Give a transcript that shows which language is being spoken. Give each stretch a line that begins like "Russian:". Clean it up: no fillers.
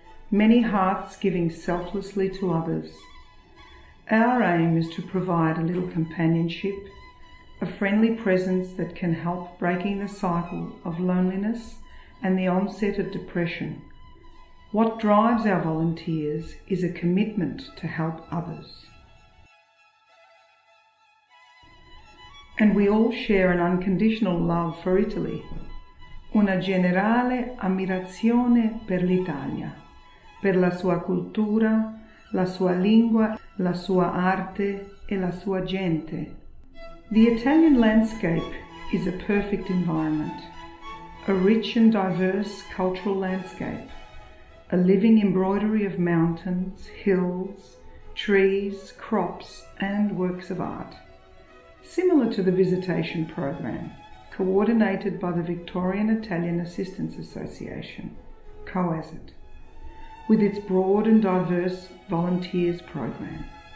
English: Many hearts giving selflessly to others. Our aim is to provide a little companionship, a friendly presence that can help breaking the cycle of loneliness and the onset of depression. What drives our volunteers is a commitment to help others. And we all share an unconditional love for Italy,
Italian: una generale ammirazione per l'Italia, per la sua cultura, la sua lingua, la sua arte e la sua gente.
English: The Italian landscape is a perfect environment, a rich and diverse cultural landscape, a living embroidery of mountains, hills, trees, crops and works of art. Similar to the Visitation program, coordinated by the Victorian Italian Assistance Association, Co.As.It, with its broad and diverse volunteers program.